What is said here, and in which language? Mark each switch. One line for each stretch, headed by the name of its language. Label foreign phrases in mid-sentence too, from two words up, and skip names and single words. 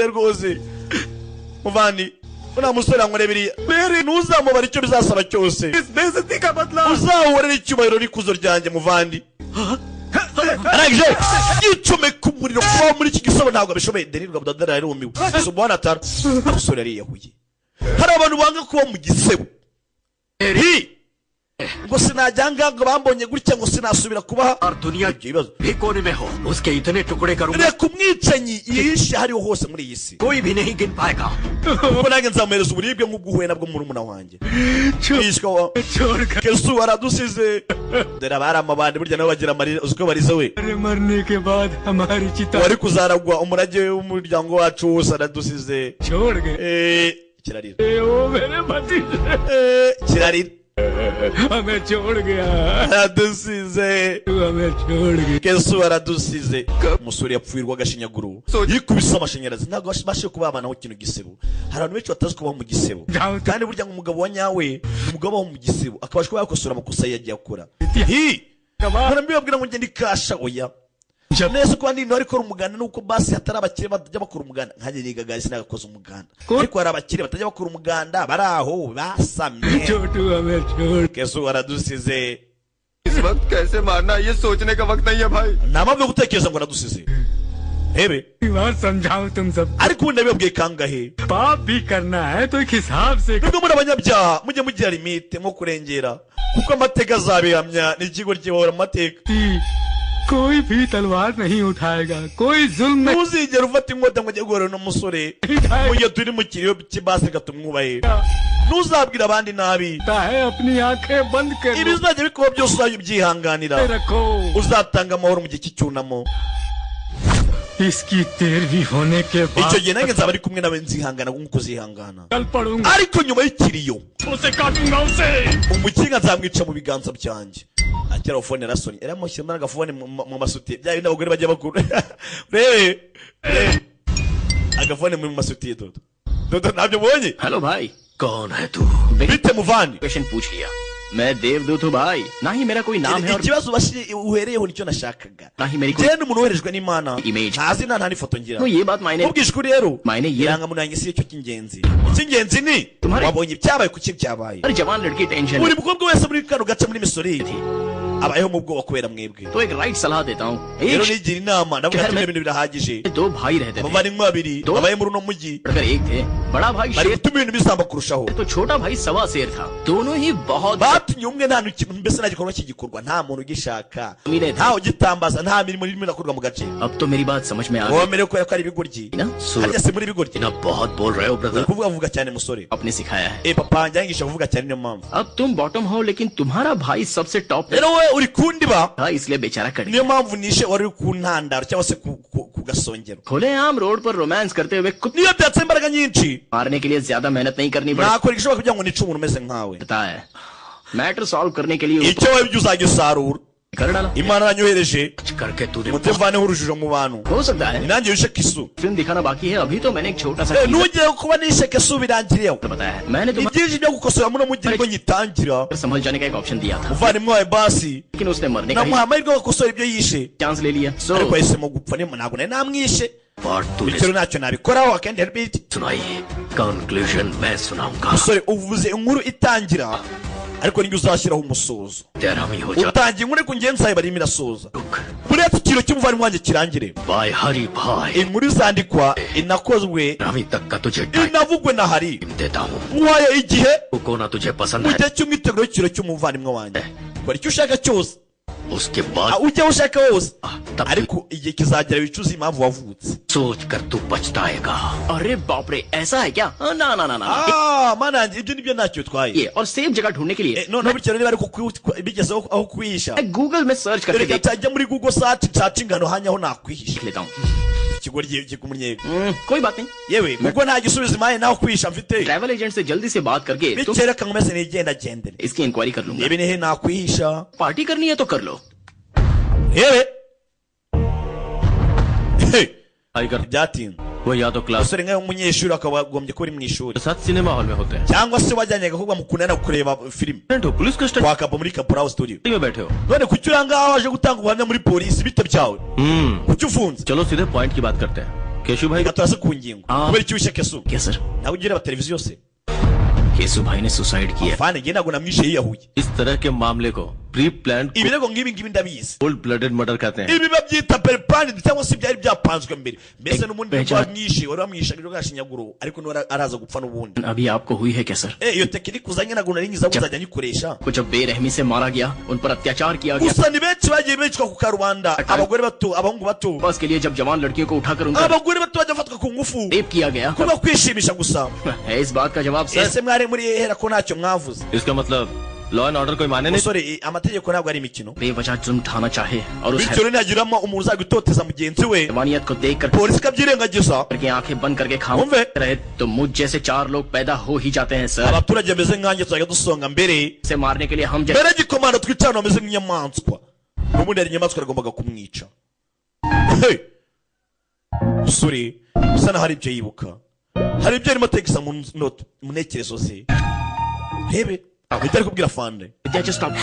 Kinyarwanda: rwose muvandi una musore ankorebiriya rero ntuzamubara icyo bizasaba cyose uzahorera icyubahiro n'ikuzo ryanjye muvandi arangije yicomeka umuriro kubaho muri iki gisebo ntabwo abishoboye denirwa budadara yarumiwe gusa umubona atara umusore yariyahuye hari abantu banga kuba mu gisebo ngo sinajyanga ngo bambonye gutya ngo sinasubira kubaha
Hindi: और दुनिया
Kinyarwanda: ibyo bibazo
Hindi: भी कोने में हो उसके इतने टुकड़े करूंगा
Kinyarwanda: reka umwicanyi yihishe hariho hose muri iyi si
Hindi: कोई भी नहीं गिन पाएगा
Kinyarwanda: kuko nanjye nzamuhereza uburibwe nk'ubwo uhuye nabwo murumuna wanjye yishwa wa
Hindi: छोड़कर
Kinyarwanda: kesu aradusize dore abari amabandi burya nabo bagira amarira uzi ko barize we
Hindi: मरने के बाद हमारी चिता
Kinyarwanda: wari kuzaragwa umurage w'umuryango wacu wose aradusize
Hindi: छोड़ गए
Kinyarwanda: kirarira
Hindi: वो मेरे पति
Kinyarwanda: kirarira
Hindi: हमें छोड़ गया
Kinyarwanda: aradusize
Hindi: तू हमें छोड़ गया
Kinyarwanda: kesu aradusize umusore yapfuirwa agashinyaguro yikubise amashanyarazi ntabwo bashe kubabanaho ikintu gisebo hari abantu benshi batazi kubaho mu gisebo kandi burya ngo umugabo wa nyawe umugabo wo mu gisebo akabasha kuba yakosora amakosa yagiye akora mbibabwira ngo ngende ikasha oya neza ko abandi bari gukora umuganda nuko basi hatari abakire batajya bakora umuganda nkanjye nigaga sinagakoze umuganda ariko hari abakire batajya bakora umuganda bari aho basamye
Hindi: छोटू हमें छोड़
Kinyarwanda: kesu aradusize
Hindi: इस वक्त कैसे मारना ये सोचने का वक्त नहीं है भाई
Kinyarwanda: nta mpamvu yo gutekereza ngo aradusize hebe
Hindi: बात समझाओ तुम सब
Kinyarwanda: ariko ubundi nabibabwiye kangahe
Hindi: पाप भी करना है तो एक हिसाब से
Kinyarwanda: nubwo muri abanyabyaha mujye mugira limite nko kurengera kuko amateka azabihamya ni ikigo kibahora mu mateka
Hindi: कोई भी तलवार नहीं उठाएगा कोई जुल्म नहीं
Kinyarwanda: ntuzigera ufata inkota ngo ujye guhura n'umusore mu gihe turi mu kiriyo cy'ibasi reka tumwubahe ntuzabwira abandi nabi
Hindi: है अपनी आंखें बंद कर लो,
Kinyarwanda: ibizajya bikuba byose uzajya ubyihanganira
Hindi: रखो
Kinyarwanda: uzatanga amahoro mu gihe cy'icyunamo
Hindi: इसकी तेरहवीं होने के
Kinyarwanda: icyo
Hindi: बाद
Kinyarwanda: gihe nanjye nzaba ari kumwe nawe nzihangana nk'uko uzihangana
Hindi: कल पढ़ूंगा
Kinyarwanda: ariko nyuma y'ikiriyo
Hindi: उसे काटूंगा उसे
Kinyarwanda: umukinga nzamwica mu biganza byanjye akira fone rasoni era mushyiramo agafone mu masutiye bya bindi abagore bajya bakura rebe agafone mu masutiye dodo ntabyo ubonye
Hindi: हेलो भाई कौन है तू
Kinyarwanda: bite muvandi
Hindi: क्वेश्चन पूछ लिया मैं देवदूत हूँ भाई ना ही मेरा कोई नाम है और
Kinyarwanda: ikibazo uhereyeho nicyo nashakaga
Hindi: ना ही मेरी कोई
Kinyarwanda: njyewe ni umuntu woherejwe n'imana Image. nta zina nta n'ifoto ngira
Hindi: तो ये बात मायने
Kinyarwanda: mubwije ukuri rero
Hindi: मायने ये
Kinyarwanda: irangamuntu yanjye si cyo cy'ingenzi icy'ingenzi ni
Hindi: Tumhare-
Kinyarwanda: wabonye ibyabaye kuki byabaye
Hindi: हर जवान लड़की टेंशन
Kinyarwanda: buri mukobwa wese muri kano gace muri misori abayeho mu bwoba kubera mwebwe
Hindi: तो एक राइट सलाह देता हूँ
Kinyarwanda: rero
Hindi: एक
Kinyarwanda: nigira inama ndavuga
Hindi: शहर
Kinyarwanda: ati
Hindi: में
Kinyarwanda: ibintu birahagije
Hindi: दो भाई रहते थे
Kinyarwanda: abavandimwe babiri
Hindi: Do-
Kinyarwanda: babaye muri uno mujyi
Hindi: बढ़कर एक थे बड़ा भाई
Kinyarwanda: bari
Hindi: शेर
Kinyarwanda: gutuma ibintu bizamba kurushaho
Hindi: तो छोटा भाई सवा शेर था दोनों ही बहुत
Kinyarwanda: batumye umwe nta kintu mbese nta gikorwa kigikorwa nta muntu ugishaka Mine- ntawe ugitambaza nta mirimo irimo irakorwa mu gace
Hindi: अब तो मेरी बात समझ में आ गई
Kinyarwanda: womere ko ari ibigoryi
Hindi: ना सुर
Kinyarwanda: harya si muri ibigoryi
Hindi: ना बहुत बोल रहे हो
Kinyarwanda: uri
Hindi: ब्रदर
Kinyarwanda: kuvuga vuga cyane musore
Hindi: आपने सिखाया है
Kinyarwanda: papa wanjye yangisha kuvuga cyane niyo mpamvu
Hindi: अब तुम बॉटम हो लेकिन तुम्हारा भाई सबसे टॉप पे
Kinyarwanda: rero wowe uri kundiba
Hindi: था इसलिए बेचारा कट
Kinyarwanda: niyo mpamvu nishe wari uri ku ntandaro cyangwa se ku gasongero
Hindi: खुले आम रोड पर रोमांस करते हुए कुत्ते
Kinyarwanda: niyo byatse imbaraga nyinshi
Hindi: मारने के लिए ज्यादा मेहनत नहीं करनी
Kinyarwanda: nakora igishoboka kugira ngo nice umuntu umeze nkawe
Hindi: पड़ता है
English: matter solve
Hindi: करने के लिए
Kinyarwanda: icyo wowe ibyo uzagisarura
Hindi: कर डाला
Kinyarwanda: imana yanyohereje
Hindi: कुछ करके तूने
Kinyarwanda: mutevaneho urujijo mu bantu
Hindi: हो सकता है
Kinyarwanda: ni nanjye wishe kisu
Hindi: फिल्म दिखाना बाकी है अभी तो मैंने एक छोटा सा teaser
Kinyarwanda: nugiye kuba nishe kisu birangiriyeho
Hindi: बताया है मैंने
Kinyarwanda: ni
Hindi: तुम्हें
Kinyarwanda: byinshi byo gukosora muno mujyi ngo nyitangira
Hindi: संभल जाने का एक ऑप्शन दिया था
Kinyarwanda: umuvandimwe wawe basi
Hindi: लेकिन उसने मरने का
Kinyarwanda: namuha amahirwe yo gukosora ibyo yishe
Hindi: चांस ले लिया सो
Kinyarwanda: ariko yahisemo gupfa ntabwo nari namwishe
Hindi: और तूने
Kinyarwanda: bityo ntacyo nabikoraho akendi
English: help it
Hindi: सुनाई कंक्लूजन मैं सुनाऊंगा
Kinyarwanda: musore uvuze inkuru itangira ariko ninjye uzashyiraho umusozo
Hindi: तेरा ही हो जा
Kinyarwanda: utangiye inkuru ariko ngenzi zawe barimo irasoza buriya ikiro cy'umuvandimwe wanjye kirangire
Hindi: बाय हरी भाई
Kinyarwanda: inkuru izandikwa inakozwe
Hindi: अभी तक का तुझे टाइम
Kinyarwanda: inavugwe na hari
Hindi: देता हूँ
Kinyarwanda: muhaye igihe
Hindi: को ना तुझे पसंद
Kinyarwanda: mu
Hindi: है
Kinyarwanda: gihe cy'umwiteguro w'ikiro cy'umuvandimwe wanjye kora icyo ushaka cyose
Hindi: उसके बाद
Kinyarwanda: ujya aho ushaka hose
Hindi: तब
Kinyarwanda: ariko igihe kizagera wicuza impamvu wavutse
Hindi: सोच कर तू पछताएगा अरे बाप रे ऐसा है क्या ना ना ना ना
Kinyarwanda: mana yanjye ibyo nibyo ntacyo bitwaye
Hindi: ये और सेफ जगह ढूंढने के लिए
Kinyarwanda: noneho bityo niba ariko bigezeho aho kwihisha
Hindi: मैं गूगल में सर्च करके
Kinyarwanda: reka
Hindi: देख
Kinyarwanda: tajya muri google search nshaka ingano hanya aho nakwihisha
Hindi: लेता हूँ
Kinyarwanda: ikigoryi kikumunyenga
Hindi: कोई बात नहीं.
Kinyarwanda: yewe kuko nta gisubizo imaye naho kwisha mfite
English: travel agent
Hindi: से जल्दी से बात करके तुम
Kinyarwanda: bikere kankomeze nigenda gendere
Hindi: इसकी इंक्वायरी कर लूंगा.
Kinyarwanda: niba nihe nakwihisha
Hindi: पार्टी करनी है तो कर लो.
Kinyarwanda: yewe
Hindi: आई कर
Kinyarwanda: byatinze
Hindi: वो या तो क्लास
Kinyarwanda: umusore nkawe umunyeshuri akaba agombye ko uri mu ishuri
Hindi: साथ
English: cinema hall
Hindi: में होते हैं.
Kinyarwanda: cyangwa se wajyanye agakobwa mukundana kureba filime
Hindi: हो
English: police custody
Kinyarwanda: wakava muri Kaporal studio
Hindi: में बैठे हो.
Kinyarwanda: none kuki uri ngaho waje gutanga ubuhamya muri polisi bito byawe kuki ufunze
Hindi: चलो सीधे पॉइंट की बात करते हैं. केशु भाई
Kinyarwanda: reka turase ku ngingo kubera iki wishe Kesu
Hindi: क्या सर?
Kinyarwanda: nawe ujya ureba televiziyo se
Hindi: केसु भाई ने सुसाइड किया.
Kinyarwanda: fane njye ntabwo namwishe yiyahuye
Hindi: इस तरह के मामले को
English: pre plan
Kinyarwanda: ibirego nk'ibi ngibi ndabizi
English: cold blooded murder
Hindi: कहते हैं.
Kinyarwanda: ibi babyita periplanidi cyangwa se byari byapanzwe mbere mbese n'ubundi Benjamin. wamwishe wari wamwishaga ibyo gashinyaguro ariko niwe araza gupfa n'ubundi
Hindi: अभी आपको हुई है क्या सर?
Kinyarwanda: iyo tekinike uzanye ntabwo nari ngiza kuzajya nyikoresha
Hindi: को जब बेरहमी से मारा गया, उन पर अत्याचार किया गया.
Kinyarwanda: gusa ni benshi bagiye bicwa ku karubanda abagore bato abahungu bato
Hindi: बस के लिए जब जवान लड़कियों को उठाकर उनका
Kinyarwanda: abagore bato bajya bafatwa ku ngufu
Hindi: रेप किया गया.
Kinyarwanda: kuba kwishimisha gusa
Hindi: है इस बात का जवाब सर.
Kinyarwanda: ese mwari muri hera ko ntacyo mwavuze
Hindi: इसका मतलब
English: law and order
Hindi: कोई माने नहीं.
Kinyarwanda: musore amategeko ntabwo ari imikino
Hindi: बेवजह जुल्म उठाना चाहे और उस
Kinyarwanda: bityo rero ntihagiramo umuntu uzajya utoteza mugenzi we
Hindi: हैवानियत को देखकर
Kinyarwanda: polisi ikabyirengagiza
Hindi: करके आंखें बंद करके खामोश
Kinyarwanda: Umve.
Hindi: रहे तो मुझ जैसे 4 लोग पैदा हो ही जाते हैं सर.
Kinyarwanda: abaturage bameze nkanjye tuzajya dusonga mbere
Hindi: से मारने के लिए हम जैसे
Kinyarwanda: mbere y'igikomando twicana bameze nk'inyamaswa n'ubundi hari inyamaswa yagombaga kumwica Hey! musore usa naho hari ibyo yibuka hari ibyo arimo ategesa mu ntekerezo ze rebe ibyo ari kubwira fande
English: विद्या just stop.